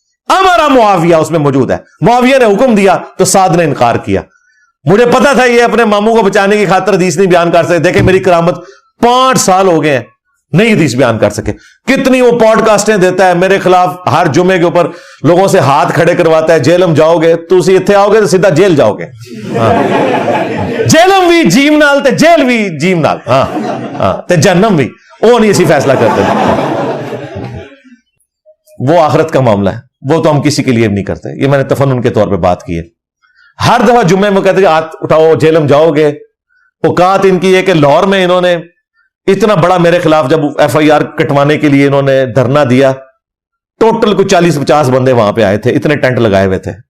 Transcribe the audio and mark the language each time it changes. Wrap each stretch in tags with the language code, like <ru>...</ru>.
<ur>ہمارا معاویہ اس میں موجود ہے, معاویہ نے حکم دیا تو سعد نے انکار کیا. مجھے پتا تھا یہ اپنے ماموں کو بچانے کی خاطر حدیث نہیں بیان کر سکتے. دیکھیں میری کرامت, 5 سال ہو گئے ہیں نہیں حدیث بیان کر سکے. کتنی وہ پوڈ کاسٹیں دیتا ہے میرے خلاف, ہر جمعے کے اوپر لوگوں سے ہاتھ کھڑے کرواتا ہے. جیلم جاؤ گے تو اسی اتنے آؤ گے تو سیدھا جیل جاؤ گے.</ur> <pa>جیلم بھی جیم نال تے جیل بھی جیم نال, تے جہنم بھی,</pa> <ur>وہ نہیں اسی فیصلہ کرتے. وہ آخرت کا معاملہ ہے, وہ تو ہم کسی کے لیے نہیں کرتے. یہ میں نے تفنن کے طور پہ بات کی ہے. ہر دفعہ جمعے میں کہتے ہیں ہاتھ اٹھاؤ جیلم جاؤ گے. اوقات ان کی ہے کہ لاہور میں انہوں نے اتنا بڑا میرے خلاف جب FIR کٹوانے کے لیے انہوں نے دھرنا دیا, ٹوٹل کچھ 40-50 بندے وہاں پہ آئے تھے, اتنے ٹینٹ لگائے ہوئے تھے.</ur>